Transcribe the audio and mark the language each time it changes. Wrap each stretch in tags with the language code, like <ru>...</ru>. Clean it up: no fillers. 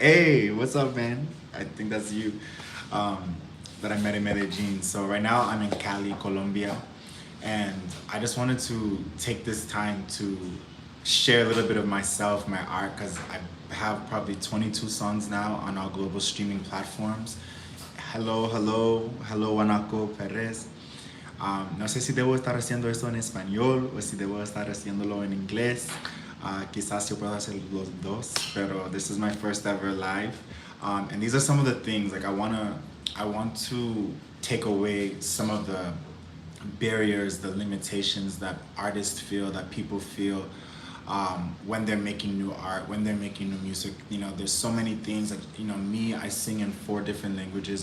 <en>Hey, what's up, man? I think that's you that I met in Medellin. So right now I'm in Cali, Colombia, and I just wanted to take this time to share a little bit of myself, my art, because I have probably 22 songs now on our global streaming platforms. Hello, hello, hello, Wanaco Perez.</en> <es>No sé si debo estar haciendo esto en español o si debo estar haciéndolo en inglés. Quizás yo pueda hacer los dos, pero</es> <en>this is my first ever live. And these are some of the things, like I want to take away some of the barriers, the limitations that artists feel, that people feel when they're making new art, when they're making new music. You know, there's so many things that, you know, me, I sing in 4 different languages.</en>